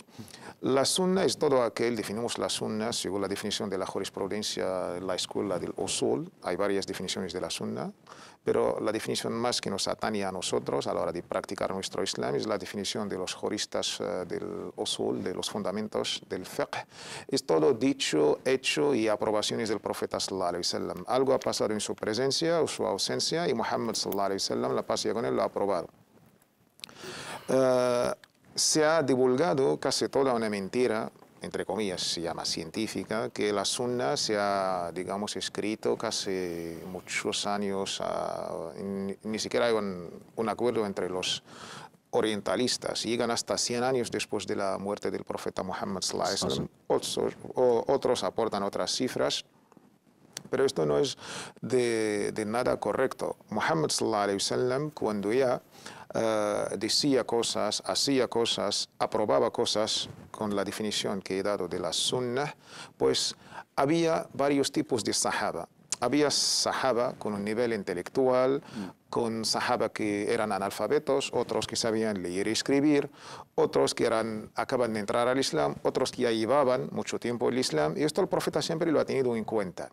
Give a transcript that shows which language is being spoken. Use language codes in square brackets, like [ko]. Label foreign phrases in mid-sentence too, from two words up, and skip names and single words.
[es] La sunna es todo aquel, definimos la sunna según la definición de la jurisprudencia, la escuela del usul. Hay varias definiciones de la sunna, pero la definición más que nos atañe a nosotros a la hora de practicar nuestro Islam es la definición de los juristas del usul, de los fundamentos del fiqh. Es todo dicho, hecho y aprobaciones del profeta [ar] صلى الله عليه وسلم. [es] Algo ha pasado en su presencia o su ausencia y Muhammad [ar] صلى الله عليه وسلم, [es] la paz y con él, lo ha aprobado. Se ha divulgado casi toda una mentira, entre comillas, se llama científica, que la sunna se ha, digamos, escrito casi muchos años, ni siquiera hay un acuerdo entre los orientalistas, llegan hasta 100 años después de la muerte del profeta Muhammad [ar] صلى الله عليه وسلم. [es] Otros aportan otras cifras, pero esto no es de nada correcto. [ar] Muhammad صلى الله عليه وسلم, [es] cuando ya decía cosas, hacía cosas, aprobaba cosas con la definición que he dado de la sunnah, pues había varios tipos de sahaba. Había sahaba con un nivel intelectual, con sahaba que eran analfabetos, otros que sabían leer y escribir, otros que acaban de entrar al Islam, otros que ya llevaban mucho tiempo el Islam, y esto el profeta siempre lo ha tenido en cuenta.